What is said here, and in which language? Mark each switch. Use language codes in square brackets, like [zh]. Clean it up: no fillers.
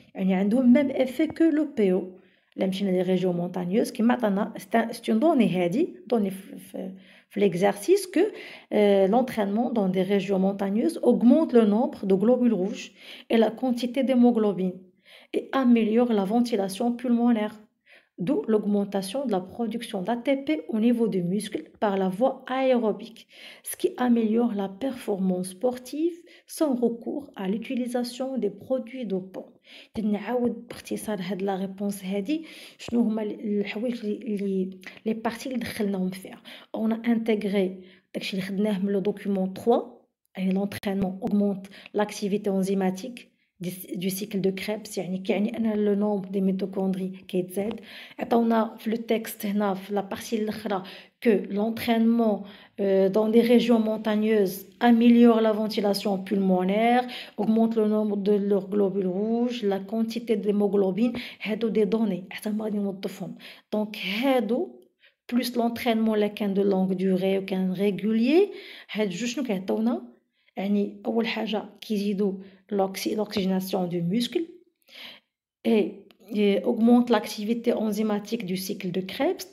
[fr] Il y a le même effet que le PO. Les régions montagneuses, c'est une donnée l'exercice que l'entraînement dans des régions montagneuses augmente le nombre de globules rouges et la quantité d'hémoglobine et améliore la ventilation pulmonaire. D'où l'augmentation de la production d'ATP au niveau des muscles par la voie aérobique, ce qui améliore la performance sportive sans recours à l'utilisation des produits dopants. [ar] نعاود باختصار هاد لا ريبونس هادي شنو هما الحوايج لي بارتي اللي دخلناهم فيها. [fr] On a intégré [ar] داكشي اللي خدناه من [fr] لو دوكيومون 3, يعني l'entraînement augmente l'activité enzymatique du cycle de Krebs, [ar] يعني أن [fr] le nombre des mitochondries [ar] كيتزاد. عطاونا في [fr] le texte [ar] هنا في [fr] la partie [ar] الأخرى [fr] que l'entraînement dans des régions montagneuses améliore la ventilation pulmonaire, augmente le nombre de leurs globules rouges, la quantité d'hémoglobine. [ar] هادو des données حتى ما غادي نوظفهم. [fr] Donc هادو plus l'entraînement [ar] اللي كان [fr] de longue durée وكان régulier, [ar] هاد جوج شنو كيعطيونا؟ يعني أول حاجة كيزيدوا [fr] l'oxygénation du muscle et augmente l'activité enzymatique du cycle de Krebs.